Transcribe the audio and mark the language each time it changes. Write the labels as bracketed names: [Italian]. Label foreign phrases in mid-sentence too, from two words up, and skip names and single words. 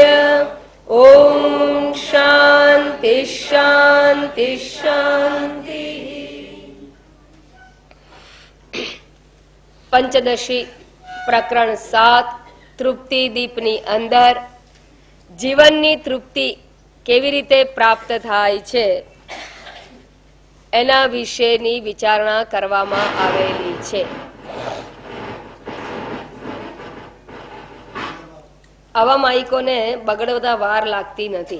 [Sanskrit] ओम शांति शांति शांति। [Gujarati] પંચદશી પ્રકરણ 7 તૃપ્તિ દીપની અંદર જીવનની તૃપ્તિ કેવી રીતે પ્રાપ્ત થાય છે એના વિશેની વિચારણા કરવામાં આવેલી છે. આવા માઇકોને બગડવા વાર લાગતી નથી.